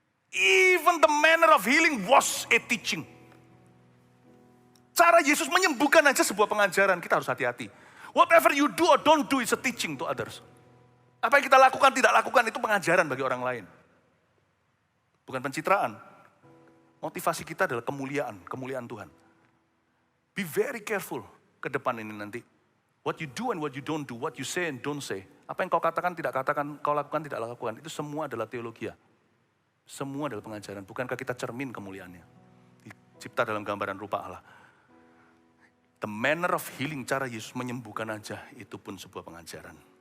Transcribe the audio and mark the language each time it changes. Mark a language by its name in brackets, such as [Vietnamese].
[English] Even the manner of healing was a teaching. [Indonesian] Cara Yesus menyembuhkan aja sebuah pengajaran, kita harus hati-hati. [English] Whatever you do or don't do is a teaching to others. [Indonesian] Apa yang kita lakukan, tidak lakukan, itu pengajaran bagi orang lain. Bukan pencitraan. Motivasi kita adalah kemuliaan Tuhan. [English] Be very careful [Indonesian] ke depan ini nanti. [English] What you do and what you don't do, what you say and don't say. [Indonesian] Apa yang kau katakan, tidak katakan, kau lakukan, tidak lakukan. Itu semua adalah teologia. Semua adalah pengajaran. Bukankah kita cermin kemuliaannya? Dicipta dalam gambaran rupa Allah. [English] The manner of healing, [Indonesian] cara Yesus menyembuhkan aja, itu pun sebuah pengajaran.